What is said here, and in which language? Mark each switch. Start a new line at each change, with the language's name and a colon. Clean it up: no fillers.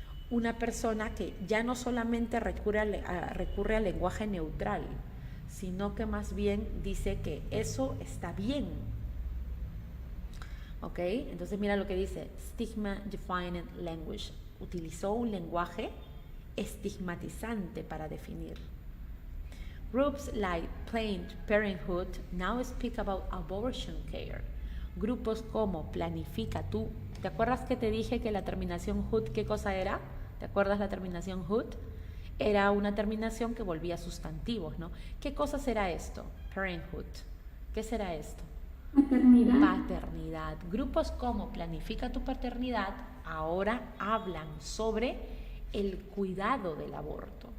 Spanish: Una persona que ya no solamente recurre al lenguaje neutral, sino que más bien dice que eso está bien. ¿Ok? Entonces mira lo que dice,
English: stigma defining language.
Spanish: Utilizó un lenguaje estigmatizante para definir.
English: Groups like Planned Parenthood now speak about abortion care.
Spanish: Grupos como Planifica Tú. ¿Te acuerdas que te dije que la terminación hood, qué cosa era? ¿Te acuerdas la terminación hood? Era una terminación que volvía sustantivos, ¿no? ¿Qué cosa será esto? Parenthood. ¿Qué será esto? Maternidad. Paternidad. Grupos como Planifica Tu Paternidad ahora hablan sobre el cuidado del aborto.